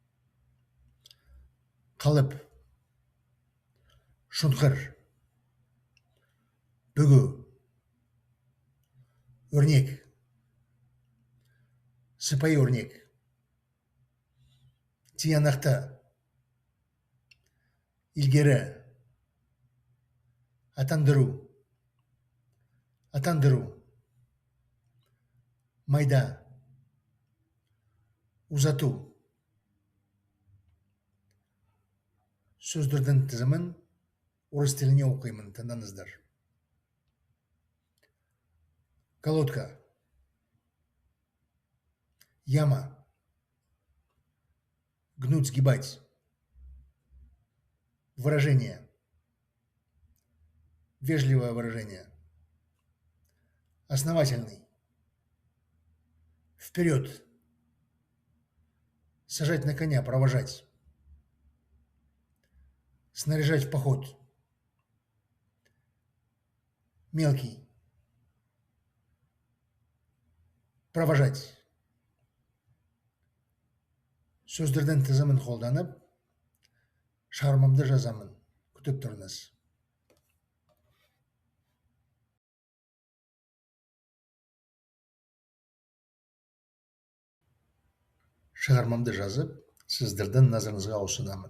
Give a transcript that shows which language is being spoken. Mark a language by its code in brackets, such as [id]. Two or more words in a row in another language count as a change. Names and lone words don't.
[kk] Қалып, шұңқыр, бүгу, өрнек, сыпайы өрнек, тиянақты, ilgari, атандыру, майда, ұзату. Сөздердің тізімін орыс тіліне оқимын, тыңдаңыздар. [ru] Колодка, яма, гнуть, сгибать. Выражение, вежливое выражение. Основательный, вперед, сажать на коня, провожать. Снаряжать в поход. Мелкий. Провожать. [kk] Сөздердің тізімін қолданып, шығармамды жазамын. Күтіп тұрыңыз. Шығармамды жазып, сіздердің назарыңызға ұсынамын.